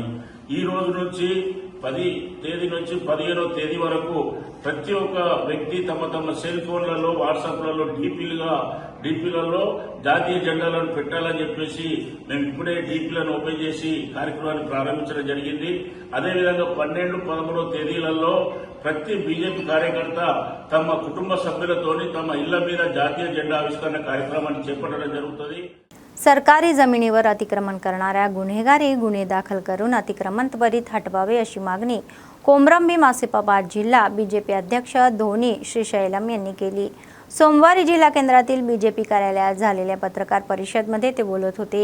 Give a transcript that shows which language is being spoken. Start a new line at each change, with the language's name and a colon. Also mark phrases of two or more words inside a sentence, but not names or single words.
Telugu: ఈ రోజు నుంచి 10 తేదీ నుంచి 15వ తేదీ వరకు ప్రతి ఒక్క వ్యక్తి తమ తమ సెల్ ఫోన్లలో వాట్సాప్లలో డీపీలలో జాతీయ జెండాలను పెట్టాలని చెప్పేసి మేము ఇప్పుడే డీపీలను ఓపెన్ చేసి కార్యక్రమాన్ని ప్రారంభించడం జరిగింది. అదేవిధంగా 12, 13వ తేదీలలో ప్రతి బీజేపీ కార్యకర్త తమ కుటుంబ సభ్యులతోని తమ ఇళ్ల మీద జాతీయ జెండా ఆవిష్కరణ కార్యక్రమాన్ని చేపట్టడం జరుగుతుంది.
Marathi: सरकारी जमिनीवर अतिक्रमण करणाऱ्या गुन्हेगारी गुन्हे दाखल करून अतिक्रमण त्वरित हटवावे अशी मागणी कोमरंबी मासिपाबाद जिल्हा बीजेपी अध्यक्ष धोनी श्रीशैलम यांनी केली. सोमवारी जिल्हा केंद्रातील बीजेपी कार्यालयात झालेल्या पत्रकार परिषदेमध्ये ते बोलत होते.